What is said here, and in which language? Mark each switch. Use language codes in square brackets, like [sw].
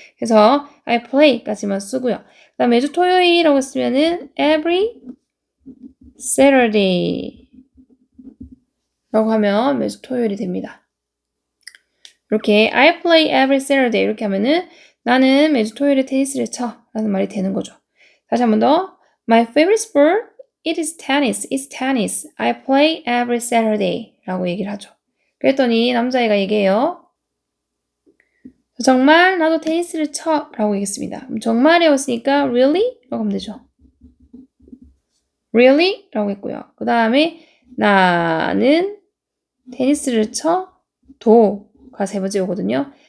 [ko] 그래서 I play까지만 쓰고요. 그 다음 매주 토요일이라고 쓰면은 every Saturday 라고 하면 매주 토요일이 됩니다. 이렇게 [en] I play every Saturday [ko] 이렇게 하면은 나는 매주 토요일에 테니스를 쳐 라는 말이 되는 거죠. 다시 한 번 더 [en] My favorite sport, it is tennis. It's tennis. I play every Saturday [ko] 라고 얘기를 하죠. 그랬더니 남자애가 얘기해요. 정말 나도 테니스를 쳐 라고 얘기했습니다. 정말이었으니까 really? 라고 하면 되죠. really? 라고 했고요. 그 다음에 나는 테니스를 쳐 도가 세 번째 오거든요.